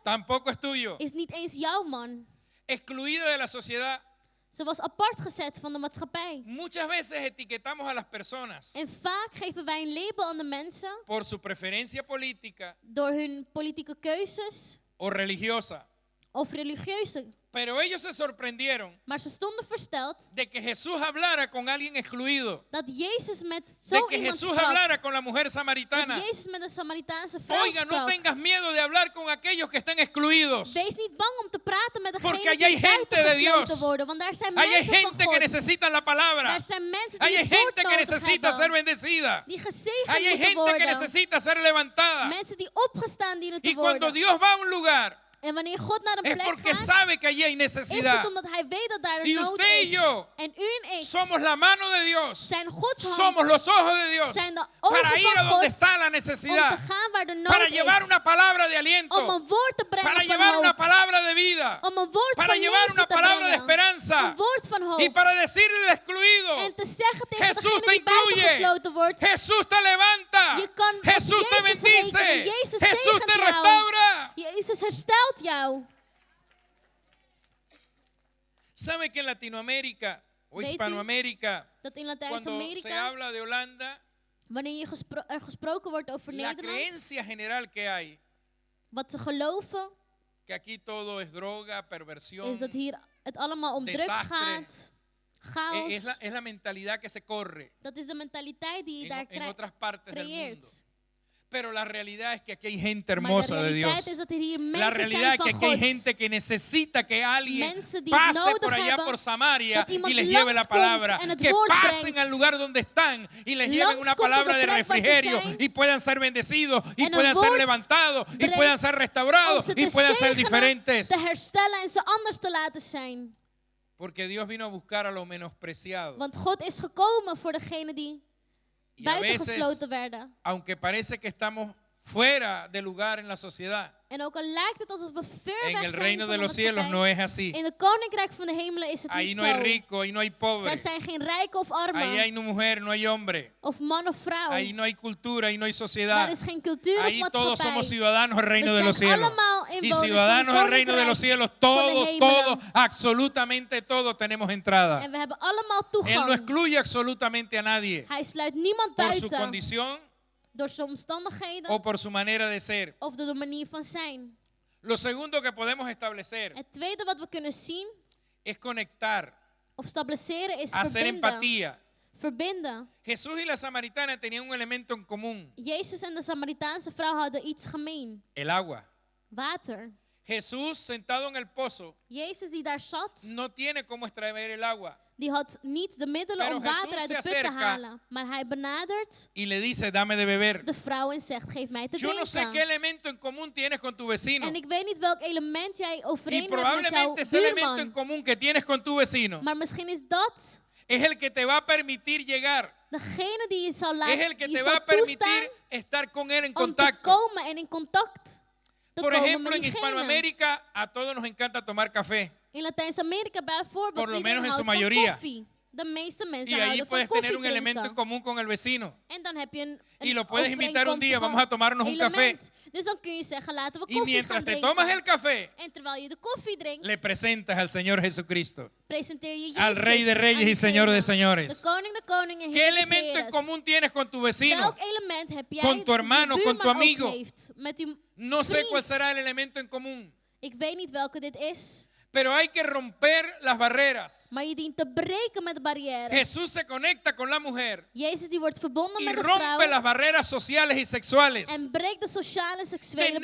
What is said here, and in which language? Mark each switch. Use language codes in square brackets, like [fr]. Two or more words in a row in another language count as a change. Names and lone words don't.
[es] tampoco es tuyo. [nl] is niet eens jouw man. [es] Excluida de la sociedad. [nl] Ze was apart gezet van de maatschappij. [es] Muchas veces etiquetamos a las personas [nl] En vaak geven wij een label aan de mensen [es] por su preferencia política [nl] door hun politieke keuzes [es] o religiosa. [nl] of religieuze. [es] Pero ellos se sorprendieron [nl] Maar ze stonden versteld [es] de que Jesús hablara con alguien excluido. [nl] dat Jezus met [es] De [nl] zo [es] que [nl] iemand [es] Jesús [nl] sprak. [es] hablara con la mujer [nl] Dat [es] samaritana. [nl] Jezus met een Samaritaanse vrouw [es] Oiga, no [nl] sprak. [es] tengas miedo de hablar con aquellos que están excluidos. [nl] Wees niet bang om te praten met [es] Porque [nl] degenen [es] allá hay [nl] die [es] gente de [nl] buitengesloten [es] Dios. [nl] worden. Want daar zijn [es] Ahí hay [nl] mensen van [es] gente que [nl] God. [es] necesita la palabra. [nl] Daar zijn mensen [es] Ahí [nl] die [es] hay [nl] het woord [es] gente que [nl] nodig [es] necesita ser [nl] hebben. [es] bendecida. [nl] Die gezegend [es] Ahí hay [nl] moeten [es] gente que [nl] worden. [es] necesita ser levantada. [nl] Mensen die opgestaan dienen te [es] Y cuando [nl] worden. [es] Dios va a un lugar, [nl] En wanneer God naar een [es] es [nl] plek [es] porque [nl] gaat, [es] sabe que allí hay [nl] is [es] necesidad. [nl] het omdat hij weet dat daar [es] Y [nl] een nood [es] usted y [nl] is. [es] yo [nl] En u en ik [es] Somos la mano de Dios. [nl] zijn Gods hand. [es] Somos los ojos de Dios. [nl] Zijn de ogen [es] Para ir a [nl] van [es] donde [nl] God [es] está la [nl] om te [es] necesidad. [nl] gaan waar de nood [es] Para [nl] is. [es] llevar una palabra de [nl] Om [es] aliento. [nl] een woord te brengen [es] Para [nl] van [es] llevar una [nl] hoop. [es] palabra de vida. [nl] Om een woord [es] Para [nl] van [es] llevar [nl] leven [es] una [nl] te [es] palabra de [nl] brengen. [es] esperanza. [nl] Een woord van hoop. [es] Y para decirle al excluido, [nl] En te zeggen tegen [es] Jesús [nl] degene [es] te [nl] die buiten [es] incluye. [nl] gesloten wordt. [es] Jesús te levanta. [nl] Je kan op [es] Jesús te [nl] Jezus [es] bendice. [nl] rekenen. Jezus [es] Jesús te [nl] zegent jou. [es] restaura. [nl] Jezus herstelt jou. [es] ¿Sabe que en Latinoamérica o [nl] Weet u [es] Hispanoamérica, [nl] Dat in [es] cuando se [nl] Latijns-Amerika, [es] habla de Holanda, [nl] wanneer er gesproken wordt over [es] la [nl] Nederland, [es] creencia general que hay, [nl] wat ze geloven, [es] que aquí todo es droga, perversión, [nl] is dat hier het allemaal om drugs [es] desastre. [nl] gaat. Chaos. [es] es la mentalidad que se corre [nl] Dat is de mentaliteit die je daar [es] en otras partes del mundo. [nl] creëert. [es] Pero la realidad es que aquí hay gente [nl] Maar de [es] hermosa de [nl] realiteit [es] Dios. [nl] is dat er hier [es] La [nl] mensen [es] realidad [nl] zijn [es] es que [nl] van [es] aquí hay [nl] God. [es] gente que necesita que alguien [nl] Mensen die het [es] pase [nl] nodig [es] por allá [nl] hebben, [es] por Samaria [nl] dat iemand [es] y les lleve la [nl] langskomt [es] palabra. [nl] en het [es] Que [nl] woord [es] pasen [nl] brengt. [es] al lugar donde están y les lleven una [nl] Langskomt op de [es] palabra de [nl] plek waar ze [es] refrigerio [nl] zijn. [es] y puedan ser bendecidos y [nl] En een [es] puedan ser [nl] woord [es] levantados y [nl] brengt [es] puedan ser [nl] Om [es] restaurados [nl] ze [es] y [nl] te [es] puedan ser [nl] zegenen, [es] diferentes. [nl] te herstellen en ze anders te laten zijn. [es] Porque Dios vino a buscar a lo menospreciado. [nl] Want God is gekomen voor degenen die [es] Y a veces, [nl] buitengesloten werden. [es] aunque parece que estamos fuera de lugar en la sociedad, [nl] En ook al lijkt het alsof we ver [es] en [nl] weg [es] el [nl] zijn [es] reino [nl] van [es] de [nl] de [es] los cielos [nl] maatschappij, [es] no es así. [nl] in het koninkrijk van de hemelen is het [es] Ahí [nl] niet [es] no hay [nl] zo. [es] rico, ahí no hay pobre. [nl] Er zijn geen rijken of armen, [es] Ahí hay no mujer, no hay hombre. [nl] of man of vrouw. [es] Ahí no hay cultura, ahí no hay [nl] Daar [es] sociedad. [nl] is geen cultuur [es] Ahí [nl] of [es] todos [nl] maatschappij. [es] somos ciudadanos del reino [nl] We [es] de los [nl] zijn [es] cielos. [nl] allemaal [es] y [nl] inwoners van [es] ciudadanos [nl] het [es] del reino de los [nl] koninkrijk [es] cielos. [nl] van de [es] Todos, [nl] hemelen. [es] todos, absolutamente todos tenemos entrada. [nl] En we hebben allemaal [es] Él no [nl] toegang. [es] excluye absolutamente a nadie [nl] Hij sluit niemand [es] por su [nl] buiten [es] condición [nl] door zijn omstandigheden [es] o por su manera de ser. [nl] of door de manier van zijn. [es] Lo segundo que podemos establecer [nl] Het tweede wat we kunnen zien [es] es conectar, [nl] of stabiliseren is [es] hacer [nl] verbinden. [es] empatía. [nl] Verbinden. [es] Jesús y la samaritana tenían un elemento en común, [nl] Jezus en de Samaritaanse vrouw hadden iets gemeen. [es] el agua. [nl] Water. [es] Jesús sentado en el pozo [nl] Jezus die daar zat, [es] no tiene cómo extraer el agua [nl] die had niet de middelen [es] Pero [nl] om water [es] Jesús [nl] uit de [es] se [nl] put te [es] acerca [nl] halen. Maar hij benadert [es] y le dice, dame de beber. [nl] de vrouw en zegt, geef mij te [es] Yo no sé qué [nl] drinken. [es] elemento en común tienes con tu vecino. [nl] En ik weet niet welk element jij [es] Y [nl] overeen hebt met jouw [es] probablemente ese elemento en [nl] buurman. [es] común que tienes con tu vecino [nl] Maar misschien is dat [es] es el que te va a permitir llegar. [nl] degene die je zal [es] Es el [nl] laten, [es] que [nl] die [es] te [nl] zal [es] va a permitir [nl] toestaan [es] estar con él en [nl] om te [es] contacto. [nl] komen en in contact te [es] Por [nl] komen [es] ejemplo, [nl] met [es] en [nl] diegene. [es] Hispanoamérica a todos nos encanta tomar café. [nl] In Latijns-Amerika bijvoorbeeld, [es] Por lo [nl] iedereen [es] menos en su [nl] houdt van [es] mayoría. [nl] koffie. De meeste mensen [es] Y ahí [nl] houden van [es] puedes [nl] koffie [es] tener un elemento en [nl] drinken. [es] común con el vecino. [nl] En dan heb je een [es] Y lo puedes invitar un día, [nl] overeenkomstig [es] vamos a tomarnos un café. [nl] element. Dus dan kun je zeggen, laten we [es] Y [nl] koffie [es] mientras [nl] gaan [es] te [nl] drinken. [es] tomas el café, [nl] En terwijl je de koffie drinkt, [es] le presentas al Señor Jesucristo. [nl] presenteer je Jezus [es] Al Rey de Reyes [nl] aan [es] y Señor de [nl] diegene. [es] señores. [nl] De koning en [es] ¿Qué [nl] Heer des [es] elemento en [nl] Heeres. [es] común tienes con tu vecino? [nl] Welk element heb jij [es] Con tu hermano, [nl] die je [es] con tu [nl] buurman ook [es] amigo? [nl] heeft? Met uw [es] No sé [nl] vriend. [es] cuál será el elemento en común, [nl] Ik weet niet welke dit is. [es] pero hay que romper las barreras. [nl] Maar je dient te breken met de barrières. [es] Jesús se conecta con la mujer [nl] Jezus die wordt verbonden [es] y [nl] met de [es] rompe [nl] vrouw. [es] las barreras sociales y sexuales. [nl] En breekt de sociale en seksuele